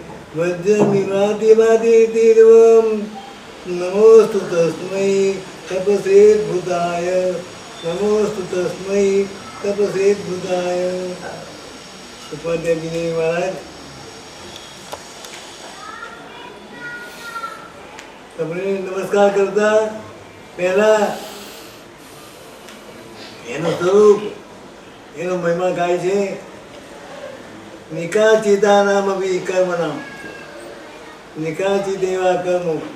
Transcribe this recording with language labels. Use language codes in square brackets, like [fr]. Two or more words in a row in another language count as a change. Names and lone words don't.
[sa] वज्रमिवादिवादितीर्वं नमोस्तु तस्मै तपसेद्भुताय नमोस्तु तस्मै तपसेद्भुताय. [gu] उपाध्याय जी महाराज તમને નમસ્કાર કરતા પહેલા એનો સ્વરૂપ, એનો મહિમા ગાય છે. [sa] નિકાચિતાનામ અભી કર્મનામ, [gu] નિકાચિત એવા કર્મો.